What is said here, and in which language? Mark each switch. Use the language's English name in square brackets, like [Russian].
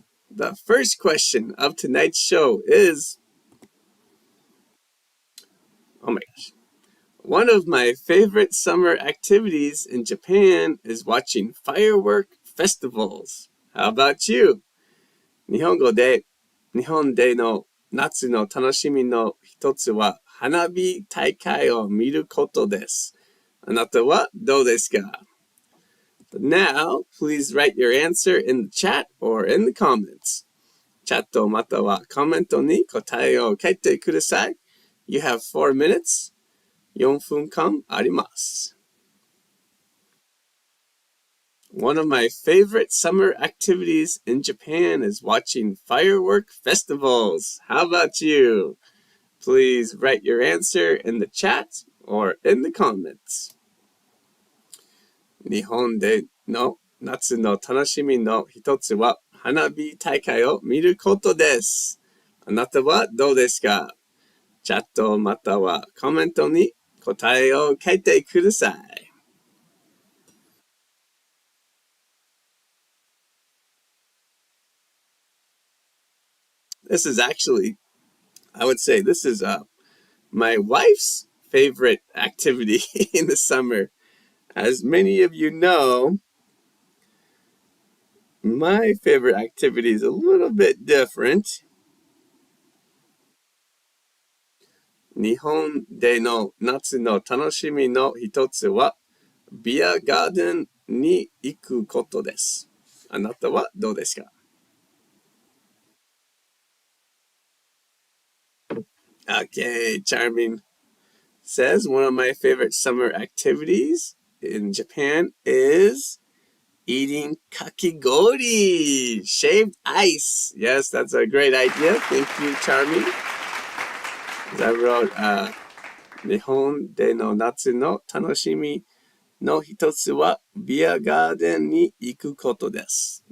[English] The first question of tonight's show is, oh my gosh, one of my favorite summer activities in Japan is watching firework festivals. How about you? [Japanese] 日本での夏の楽しみの一つは花火大会を見ることです。あなたはどうですか? [English] Now, please write your answer in the chat or in the comments. [Japanese] チャットまたはコメントに答えを書いてください. [English] You have 4 minutes. [Japanese] 4分間あります. [English] One of my favorite summer activities in Japan is watching firework festivals. How about you? Please write your answer in the chat or in the comments. [Japanese] 日本での夏の楽しみの一つは花火大会を見ることです。あなたはどうですか?チャットまたはコメントに答えを書いてください. [English] This is actually, I would say this is my wife's favorite activity in the summer. As many of you know, my favorite activity is a little bit different. [Japanese] 日本での夏の楽しみの一つはビアガーデンに行くことです。あなたはどうですか? [English] Okay, Charming says one of my favorite summer activities in Japan is eating kakigori, shaved ice. Yes, that's a great idea. Thank you, Charming. As I wrote, [Japanese] 日本での夏の楽しみの一つはビアガーデンに行くことです。